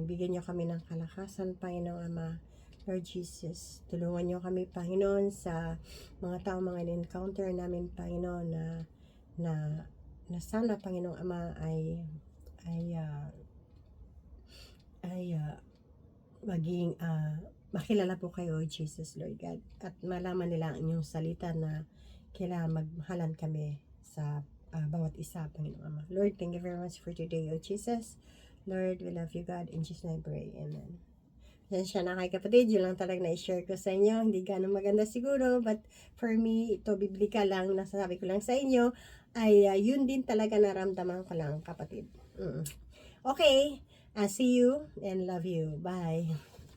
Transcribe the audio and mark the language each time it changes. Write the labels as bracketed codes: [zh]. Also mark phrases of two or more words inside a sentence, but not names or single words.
[tl] Bigyan niyo kami ng kalakasan, Panginoon Ama. [en] Lord Jesus, [tl] tulungan niyo kami, Panginoon, sa mga tao, mga encounter namin, Panginoon, na sana, Panginoong Ama, ay maging makilala po kayo, Jesus, [en] Lord God, [tl] at malaman nila ang inyong salita na kailangan magmahalan kami sa bawat isa, Panginoong Ama. [en] Lord, thank you very much for today, O Jesus. Lord, we love you, God. In Jesus' name I pray. Amen. [tl] Pasensya na kay kapatid, yun lang talaga na-share ko sa inyo. Hindi ganun maganda siguro, [en] but for me, [tl] ito biblika lang, nasasabi ko lang sa inyo, ay yun din talaga naramdaman ko lang kapatid. [en] Okay, see you and love you. Bye.